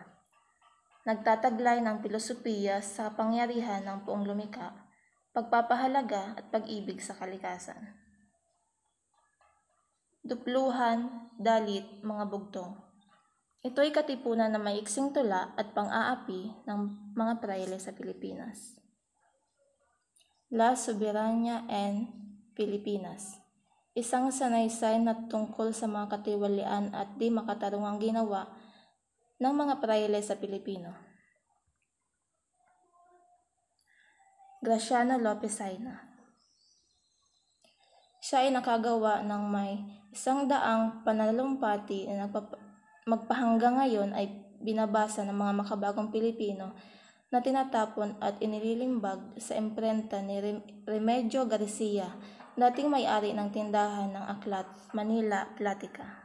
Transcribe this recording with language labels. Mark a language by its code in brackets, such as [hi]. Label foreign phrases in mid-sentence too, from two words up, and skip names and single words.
[tl] Nagtataglay ng pilosopiya sa kapangyarihan ng Poong Lumikha, pagpapahalaga at pag-ibig sa kalikasan. Dupluhan, dalit, mga bugtong. Ito ay katipunan na may iksing tula at pang-aapi ng mga prayle sa Pilipinas. La Soberania en Pilipinas. Isang sanaysay na tungkol sa mga katiwalian at di makatarungang ginawa ng mga prayle sa Pilipino. Graciano Lopez Aina. Siya ay nakagawa ng may 100 pananalumpati na magpahanggang ngayon ay binabasa ng mga makabagong Pilipino na tinatapon at inililimbag sa imprenta ni Remigio Garcia, dating may-ari ng tindahan ng aklat Manila Platica.